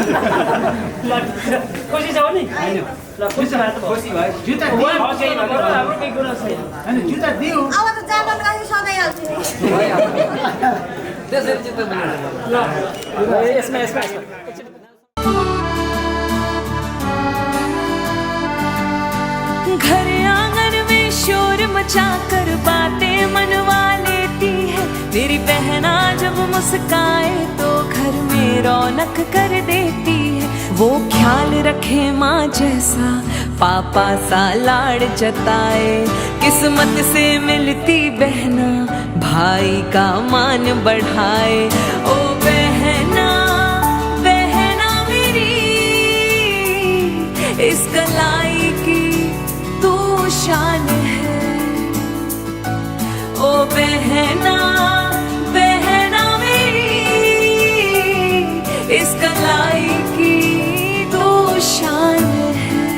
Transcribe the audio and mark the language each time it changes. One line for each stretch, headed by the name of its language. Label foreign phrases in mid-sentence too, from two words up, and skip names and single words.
Nepali: खुसी छ नि ल खुसी भयो जुत्ता हाम्रो केही कुरा छैन हैन जुत्ता दिऊ अब त जापान गए सधैँ हाल्छु नि त्यसरी जुत्ता ल यसमा
Hindi: घर आंगन में शोर मचाकर बातें मनवा लेती है मेरी बहना जब मुस्काए तो घर में रौनक कर देती है वो ख्याल रखे माँ जैसा पापा सा लाड़ जताए किस्मत से मिलती बहना भाई का मान बढ़ाए ओ बहना बहना मेरी इस कलाई की तू शान है ओ बहना बहना मेरी इस कलाई की तू शान है